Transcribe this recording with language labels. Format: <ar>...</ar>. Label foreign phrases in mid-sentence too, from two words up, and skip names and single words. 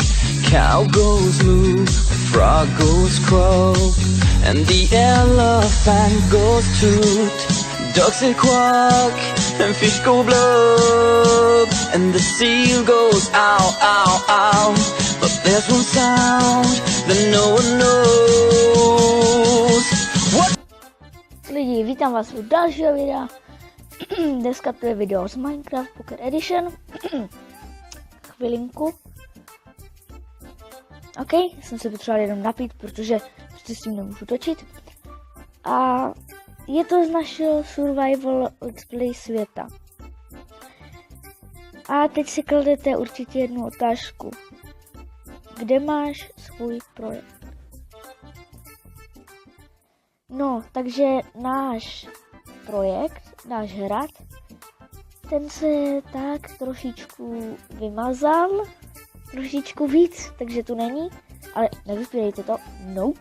<en>Cow goes moo, frog goes croak, and the elephant goes toot. Ducks say quack, and fish go blub, and the seal goes ow, ow, ow. But there's one sound that no one knows. What?</en> <cs>Lidi, vítám vás u dalšího videa. Dneska to je video z Minecraft Pocket Edition. Chvilinku. OK, jsem se potřeboval jenom napít, protože prostě s tím nemůžu točit. A je to z našeho</cs> <en>survival let's play</en> <cs>světa. A teď si kladete určitě jednu otázku. Kde máš svůj projekt? No, takže náš projekt, náš hrad, ten se tak trošičku vymazal, trošičku víc, takže tu není, ale nevypírejte to, nope.</cs>